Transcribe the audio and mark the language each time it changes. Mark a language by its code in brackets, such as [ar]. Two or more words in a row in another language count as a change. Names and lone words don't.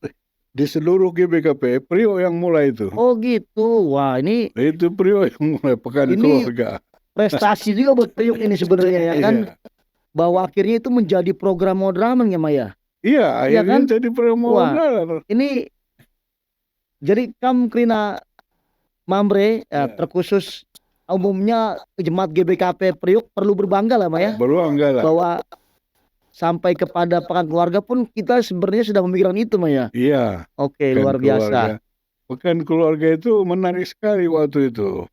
[id] Itu di seluruh GBKP Priok yang mulai itu. Oh gitu. Wah, ini Itu Priok yang mulai Pekan Ini Keluarga. prestasi juga buat Priok ini sebenarnya ya kan, Iya. bahwa akhirnya itu menjadi program modraman ya Maya. Iya, Iya kan? akhirnya jadi Wah, promotor. ini jadi [btx] kam krina [id] Mambre Iya. terkhusus umumnya jemaat GBKP Priok perlu berbangga lah Maya, Beruangga lah. bahwa sampai kepada Pekan Keluarga pun kita sebenarnya sudah memikirkan itu Maya. Iya, Oke, Pekan luar biasa. Keluarga. Pekan Keluarga itu menarik sekali waktu itu.